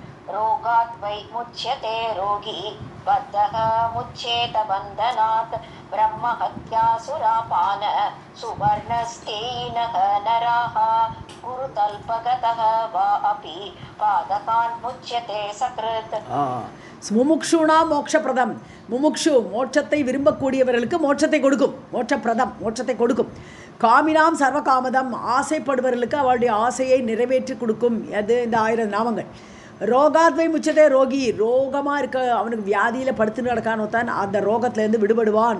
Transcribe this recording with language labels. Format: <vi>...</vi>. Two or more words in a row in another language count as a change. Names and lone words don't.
<sa>रोगात् वै मुच्यते रोगी, बद्धः मुच्येत बन्धनात्. ब्रह्महत्यासुरापान सुवर्णस्तेनः नराः गुरुतल्पगतः वा अपि पादकान् मुच्यते सकृत्. मुमुक्षूणां मोक्षप्रदम्.</sa> <ta>முமுக்ஷு மோட்சத்தை விரும்பக்கூடியவர்களுக்கு மோட்சத்தை கொடுக்கும். மோட்சப்பிரதம் மோட்சத்தை கொடுக்கும்.</ta> <sa>कामिनां सर्वकामदम्</sa> <ta>ஆசைப்படுபவர்களுக்கு அவளுடைய ஆசையை நிறைவேற்றி கொடுக்கும். அது இந்த 1000 நாமங்கள்.</ta> <sa>रोगाद्वै मुच्यते रोगी</sa> <ta>ரோகமாக இருக்க அவனுக்கு வியாதியில் படுத்துன்னு நடக்கானோ தான் அந்த ரோகத்திலேருந்து விடுபடுவான்.</ta>